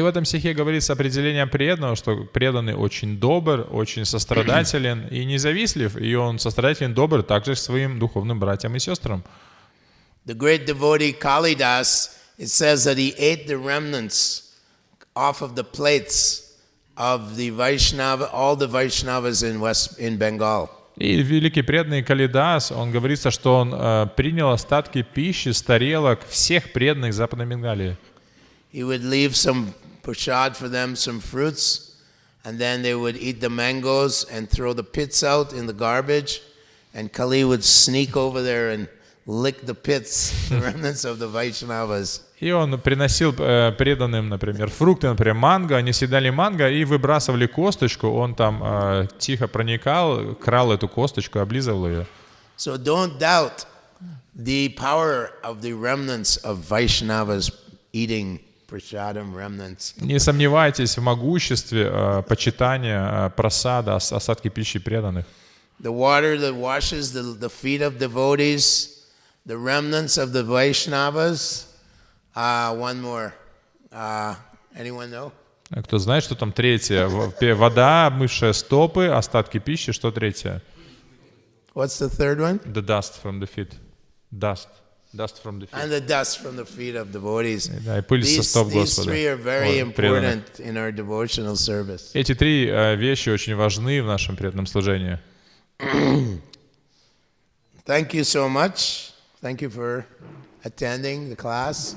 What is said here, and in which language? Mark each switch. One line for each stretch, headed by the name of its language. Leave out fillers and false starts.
Russian: И в этом стихе говорится определение преданного, что преданный очень добр, очень сострадателен и независтлив, и он сострадателен, добр также к своим духовным братьям и сестрам.
English: The great devotee Kalidas, it says that he ate the remnants off of the plates of the Vaishnava, all the Vaishnavas in Bengal.
Russian: И великий преданный Калидас, он говорится, что он принял остатки пищи с тарелок всех преданных Западной Бенгалии.
English: He would leave some prasad for them, some fruits, and then they would eat the mangoes and throw the pits out in the garbage, and Kali would sneak over there and lick the pits, the remnants of the Vaishnavas.
Russian: И он приносил преданным, например, фрукты, например, манго, они съедали манго и выбрасывали косточку, он там тихо проникал, крал эту косточку, облизывал ее.
English: So don't doubt the power of the remnants of Vaishnavas eating prasadam remnants.
Russian: Не сомневайтесь в могуществе почитания прасада, остатки пищи преданных.
English: The water that washes the feet of devotees, the remnants of the Vaishnavas. One more. Anyone know?
Russian: Кто знает, что там третье? Вода, обмывшая стопы, остатки пищи, что третье?
English: What's the third one? The dust from the feet. Dust from the feet. And the dust from the feet of devotees.
Russian: Да, и пыль со стоп Господа.
English: These three are very important in our devotional service.
Russian: Эти три вещи очень важны в нашем преданном служении.
English: Thank you so much. Thank you for attending the class.